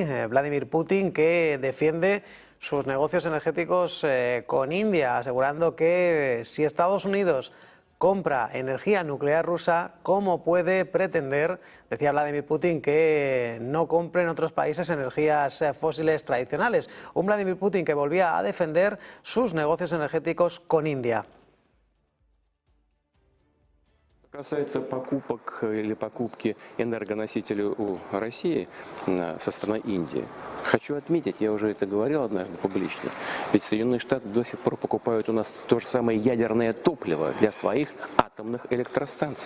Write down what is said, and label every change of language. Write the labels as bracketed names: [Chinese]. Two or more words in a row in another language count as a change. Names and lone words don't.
[Spanish] Vladimir Putin, que defiende sus negocios energéticos con India, asegurando que si Estados Unidos compra energía nuclear rusa, ¿cómo puede pretender, decía Vladimir Putin, que no compren otros países energías fósiles tradicionales? Un Vladimir Putin que volvía a defender sus negocios energéticos con India. [Russian] Что касается покупок или покупки энергоносителей у России со стороны Индии, хочу отметить, я уже это говорил однажды публично, ведь Соединенные Штаты до сих пор покупают у нас то же самое ядерное топливо для своих атомных электростанций.